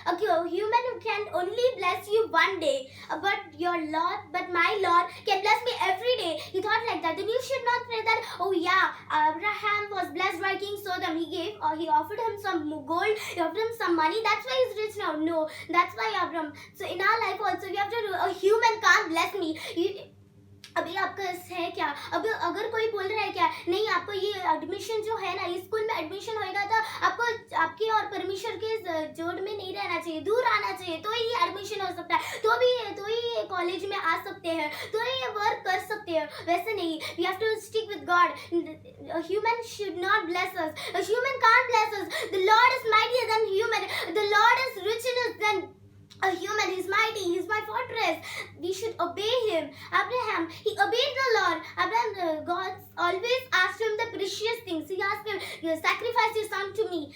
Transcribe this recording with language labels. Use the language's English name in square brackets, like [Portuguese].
[English] Okay, a human can only bless you one day. But my Lord can bless me every day. He thought like that. Then you should not pray that, oh yeah, Abraham was blessed by King Sodom. He offered him some gold, he offered him some money. That's why he's rich now. No, that's why Abraham. So in our life also, we have to do, a human can't bless me. [Hindi] अभी आपका है क्या? अभी अगर कोई बोल रहा है क्या, नहीं आपको ये एडमिशन जो है ना, इस स्कूल में एडमिशन होएगा तो आपको आपके और परमेश्वर के जोड़ में नहीं रहना चाहिए, दूर आना चाहिए, तो ही एडमिशन हो सकता है, तो ही कॉलेज में आ सकते हैं, तो ही वर्क कर सकते हैं. वैसे नहीं. [English] We have to stick with God. A human should not bless us. A human can't bless us. The Lord is mightier than human. The Lord is rich in us than a human. He's mighty. He's my fortress. We should obey him. Abraham, he obeyed the Lord. Abraham, God always asked him the precious things. He asked him, sacrifice your son to me.